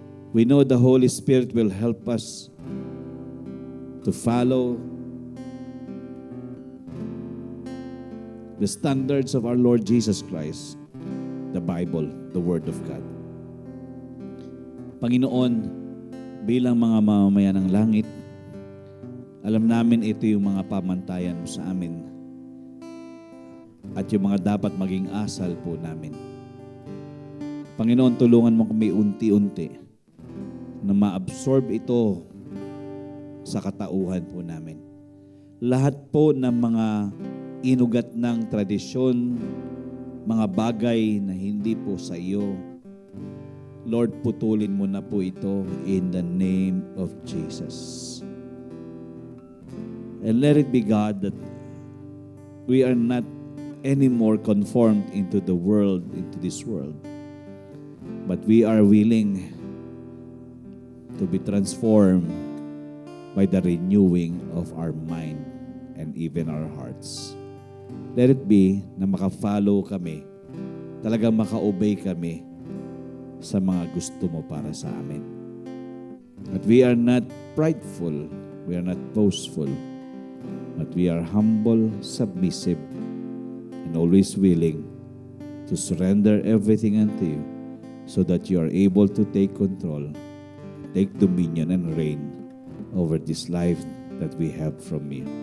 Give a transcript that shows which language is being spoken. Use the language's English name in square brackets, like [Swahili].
[English] We know the Holy Spirit will help us to follow the standards of our Lord Jesus Christ, the Bible, the Word of God. [Filipino] Panginoon, bilang mga mamamayan ng langit, alam namin ito yung mga pamantayan mo sa amin at yung mga dapat maging asal po namin. Panginoon, tulungan mo kami unti-unti na ma-absorb ito sa katauhan po namin. Lahat po ng mga inugat ng tradisyon, mga bagay na hindi po sa iyo, Lord, putulin mo na po ito [English] in the name of Jesus. And let it be, God, that we are not anymore conformed into this world, but we are willing to be transformed by the renewing of our mind and even our hearts. Let it be [Filipino] na maka-follow kami, talagang maka-obey kami sa mga gusto mo para sa amin. [English] But we are not prideful, we are not boastful, but we are humble, submissive, and always willing to surrender everything unto you so that you are able to take control, take dominion, and reign over this life that we have from you.